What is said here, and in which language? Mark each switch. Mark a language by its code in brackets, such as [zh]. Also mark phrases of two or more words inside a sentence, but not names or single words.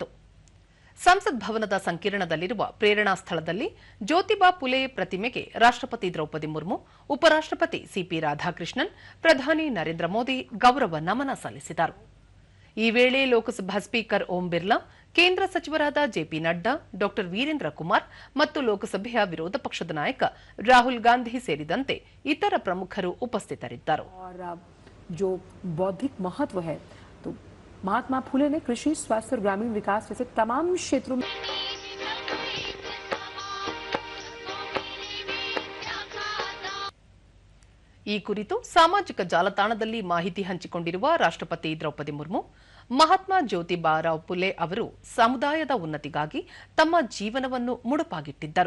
[kn] ಸಂಸತ್ ಭವನದ ಸಂಕೀರ್ಣದಲ್ಲಿರುವ ಪ್ರೇರಣಾ ಸ್ಥಳದಲ್ಲಿ ಜ್ಯೋತಿಬಾ ಫುಲೆ ಪ್ರತಿಮೆಗೆ ರಾಷ್ಟ್ರಪತಿ ದ್ರೌಪದಿ ಮುರ್ಮು, ಉಪರಾಷ್ಟ್ರಪತಿ ಸಿಪಿ ರಾಧಾಕೃಷ್ಣನ್, ಪ್ರಧಾನಿ ನರೇಂದ್ರ ಮೋದಿ ಗೌರವ ನಮನ ಸಲ್ಲಿಸಿದರು. ಈ ವೇಳೆ ಲೋಕಸಭಾ ಸ್ಪೀಕರ್ ಓಂ ಬಿರ್ಲಾ, ಕೇಂದ್ರ ಸಚಿವರಾದ ಜೆಪಿ ನಡ್ಡಾ, ಡಾ ವೀರೇಂದ್ರ ಕುಮಾರ್ ಮತ್ತು ಲೋಕಸಭೆಯ ವಿರೋಧ ಪಕ್ಷದ ನಾಯಕ ರಾಹುಲ್ ಗಾಂಧಿ ಸೇರಿದಂತೆ ಇತರ ಪ್ರಮುಖರು ಉಪಸ್ಥಿತರಿದ್ದರು. [hi] जो बौद्धिक महत्व है, तो महात्मा फुले ने कृषि, स्वास्थ्य और ग्रामीण विकास जैसे तमाम क्षेत्रों में [kn] ಈ ಕುರಿತು ಸಾಮಾಜಿಕ ಜಾಲತಾಣದಲ್ಲಿ ಮಾಹಿತಿ ಹಂಚಿಕೊಂಡಿರುವ ರಾಷ್ಟ್ರಪತಿ ದ್ರೌಪದಿ ಮುರ್ಮು, ಮಹಾತ್ಮ ಜ್ಯೋತಿಬಾ ಫುಲೆ ಅವರು ಸಮುದಾಯದ ಉನ್ನತಿಗಾಗಿ ತಮ್ಮ ಜೀವನವನ್ನು ಮುಡುಪಾಗಿಟ್ಟಿದ್ದರು.